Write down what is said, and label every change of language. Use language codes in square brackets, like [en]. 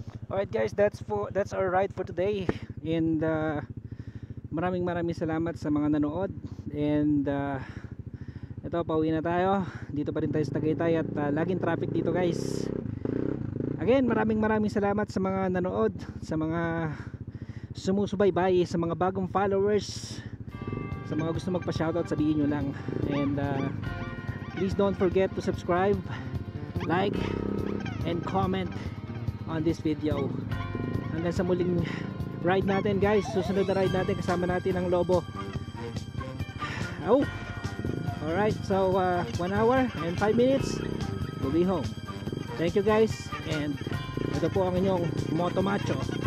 [en] Alright guys, that's our ride for today. [tl] And maraming salamat sa mga nanood. And ito, pauwi na tayo. Dito pa rin tayo sa Tagaytay at laging traffic dito guys. Again, maraming salamat sa mga nanood, sa mga sumusubaybay, sa mga bagong followers, sa mga gusto magpa-shoutout, sabihin nyo lang. [en] And please don't forget to subscribe, like, and comment on this video. [tl] Hanggang sa muling ride natin guys. Susunod na ride natin, kasama natin ang Lobo. [en] Oh, alright, so 1 hour and 5 minutes we'll be home. Thank you guys. [tl] And ito po ang inyong Moto Macho.